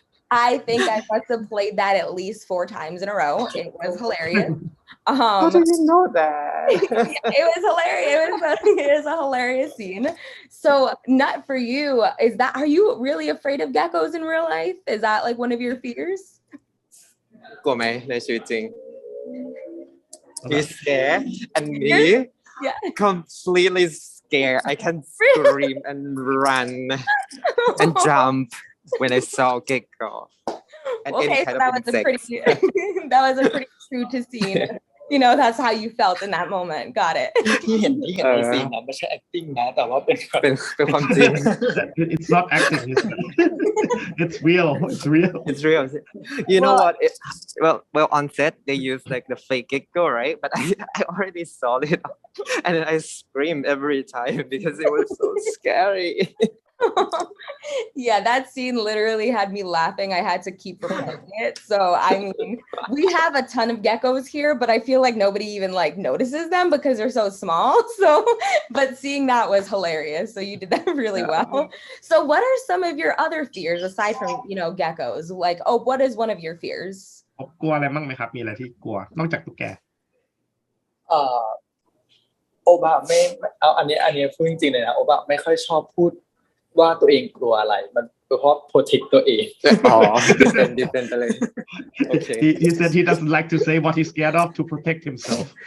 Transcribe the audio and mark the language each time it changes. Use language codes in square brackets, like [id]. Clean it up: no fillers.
[en] I think I must have played that at least 4 times in a row. It was hilarious. How did you know that? It was hilarious. It is a hilarious scene. So, Nut, for you, are you really afraid of geckos in real life? Is that like one of your fears? [th] กลัวไหมในชีวิตจริง [en] He's scared and me completely scared. I can scream and run and jump when I saw gecko. Okay, so that was a pretty true to scene. That's how you felt in that moment. Got it. [th] ที่เห็นในซีนไม่ใช่ acting นะแต่ว่าเป็น ความจริง [en] It's not acting. It's real. It's real. You know what? Well, on set they use like the fake gecko, right? But I already saw it, and then I screamed every time because it was so scary. Yeah, that scene literally had me laughing. I had to keep replaying it. So I mean, we have a ton of geckos here, but I feel like nobody even like notices them because they're so small. So, but seeing that was hilarious. So you did that really well. So what are some of your other fears aside from, geckos? Like, oh, what is one of your fears? [th] กลัวอะไรมั่งไหมครับมีอะไรที่กลัวนอกจากตุ๊กแก เอ่อโอบะไม่เอาอันนี้พูดจริงๆเลยนะโอบะไม่ค่อยชอบพูดว่าตัวเองกลัวอะไรมันเพราะ protect ตัวเอง อ๋อ [en] different [th] ไปเลย [en] Okay. He said he doesn't like to say what he's scared of to protect himself.